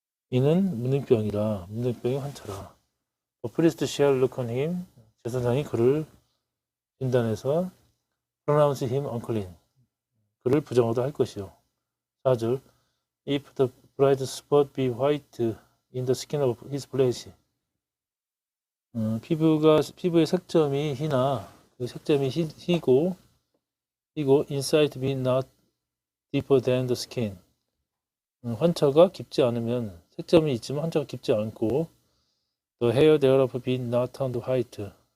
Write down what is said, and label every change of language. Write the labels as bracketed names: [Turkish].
[Korean] 이는 문둥병이라 문둥병의 환처라. [English] The priest shall look on him. [Korean] 제사장이 그를 진단해서 [English] pronounce him unclean. [Korean] 그를 부정하다 할 것이요. 4절. [English] If the bright spot be white in the skin of his flesh. [Korean] 피부의 색점이 희나 그 색점이 희고 [English] inside be not deeper than the skin. [Korean] 환처가 깊지 않으면 색점이 있지만 환처가 깊지 않고 [English] the hair thereof be not turned white.